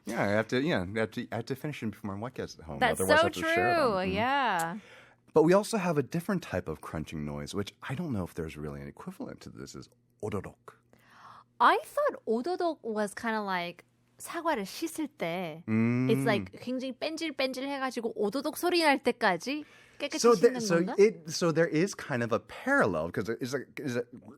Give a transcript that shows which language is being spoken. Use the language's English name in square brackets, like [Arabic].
[English] Yeah, I have to finish it before my wife gets home. That's Otherwise I so have to share them. true. Yeah. But we also have a different type of crunching noise, which I don't know if there's really an equivalent to this, is 오도독. I thought [Korean] 오도독 [English] was kind of like [Korean] 사과를 씻을 때 [English] it's like [Korean] 굉장히 뺀질뺀질 해가지고 오도독 소리 날 때까지 깨끗이 씻는 건가? [English] So there is kind of a parallel because is it